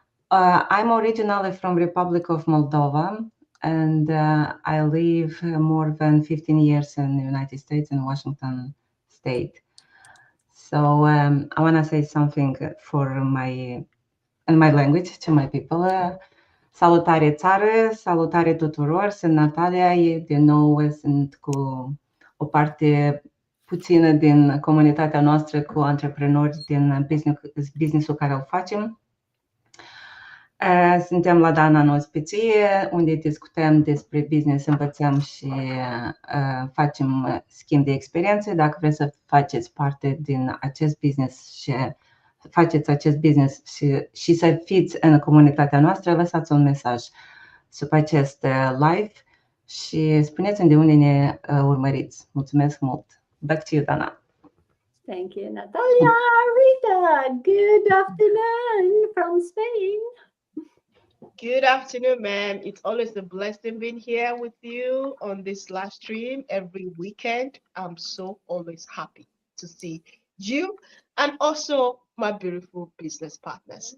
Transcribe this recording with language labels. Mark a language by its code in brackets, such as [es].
[en] I'm originally from Republic of Moldova, and I live more than 15 years in the United States in Washington State. So I want to say something in my language to my people. [ro] Salutare țară, salutare tuturor, sunt Natalia, din nou sunt cu o parte puțină din comunitatea noastră cu antreprenori din business-ul care o facem. Suntem la Dana în ospiție, unde discutăm despre business, învățăm și facem schimb de experiențe. Dacă vreți să faceți parte din acest business și faceți acest business și să fiți în comunitatea noastră, lăsați un mesaj sub acest live și spuneți-mi de unde ne urmăriți. Mulțumesc mult! [en] Back to you, Dana. Thank you, Natalia. Rita, good afternoon from Spain. Good afternoon, ma'am. It's always a blessing being here with you on this live stream every weekend. I'm so always happy to see you and also my beautiful business partners.